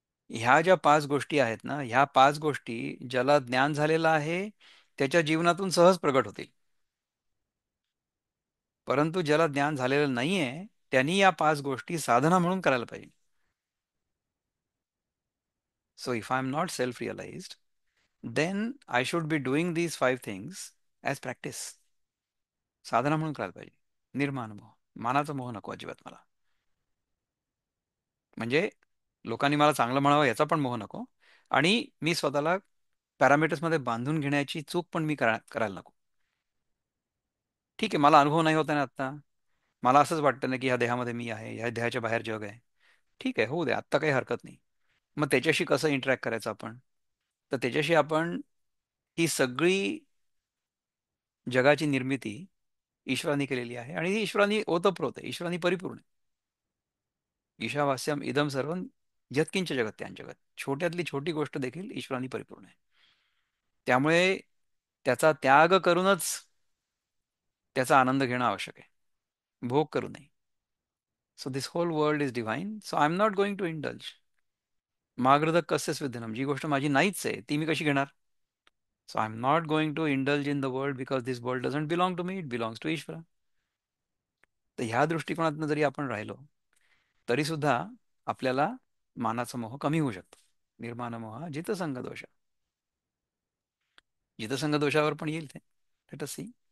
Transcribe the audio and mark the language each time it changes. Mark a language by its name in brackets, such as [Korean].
[Marathi] ह्या ज्या 5 गोष्टी आहेत ना, ह्या 5 गोष्टी ज्याला ज्ञान झालेलं आहे त्याच्या जीवनातून सहज प्रगट होतील. परंतु ज्याला ज्ञान झालेलं नाहीये, त्यांनी या 5 गोष्टी साधना म्हणून करायला पाहिजे. [English] So if I am not self realized, then I should be doing these 5 things as practice. [Marathi] साधना म्हणून करायला पाहिजे. निर्माण मोह, मानाचा मोह नको अजिबात मला. म्हणजे लोकांनी मला चांगलं म्हणावं याचा पण मोह नको, आणि मी स्वतःला पॅरामीटर्समध्ये बांधून घेण्याची चूक पण मी करायला नको. ठीक आहे, मला अनुभव नाही होता ना आत्ता, मला असंच वाटतं ना की ह्या देहामध्ये मी आहे, ह्या देहाच्या बाहेर जग आहे. ठीक आहे, होऊ दे, आत्ता काही हरकत नाही. मग त्याच्याशी कसं इंटरॅक्ट करायचं आपण? तर त्याच्याशी आपण ही सगळी जगाची निर्मिती ईश्वराने केलेली आहे, आणि ईश्वराने ओतप्रोत आहे, ईश्वराने परिपूर्ण आहे. [Sanskrit] ईशावास्यम इदम सर्वम यत्किंच जगत त्यांजगत, [Marathi] छोट्यातली छोटी गोष्ट देखील ईश्वराने परिपूर्ण आहे. त्यामुळे त्याचा त्याग करूनच त्याचा आनंद घेणं आवश्यक आहे, भोग करू नये. [English] So this whole world is divine, so I am not going to indulge. [Sanskrit] मागृत कस्य विद्यनम, [Marathi] जी गोष्ट माझी नाहीच आहे ती मी कशी घेणार. [English] So I am not going to indulge in the world because this world doesn't belong to me, it belongs to Ishwara. [Marathi] तर ह्या दृष्टिकोनातून जरी आपण राहिलो तरी सुद्धा आपल्याला मानाचा मोह कमी होऊ शकतो. निर्माण मोह जितसंग दोष, जितसंग दोषावर पण येईल ते. [English] Let us see.